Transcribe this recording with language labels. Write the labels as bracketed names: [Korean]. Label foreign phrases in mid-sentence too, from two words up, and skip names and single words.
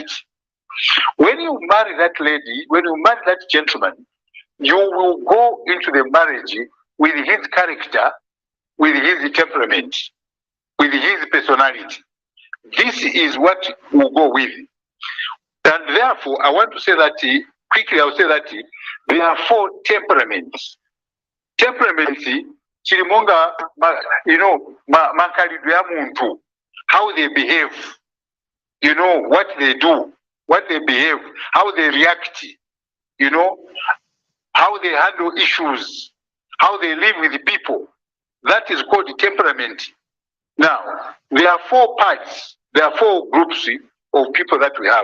[English] When you marry that lady, when you marry that gentleman, you will go into the marriage with his character, with his temperament, with his personality. This is what will go with. And therefore, I want to say that, quickly I'll say that there are 4 temperaments. [Nyanja] Temperaments, chirimonga, mankalidu ya muntu, [English] how they behave, what they do, what they behave, how they react, how they handle issues, how they live with people. That is called temperament. Now, there are 4 parts, there are 4 groups of people that we have.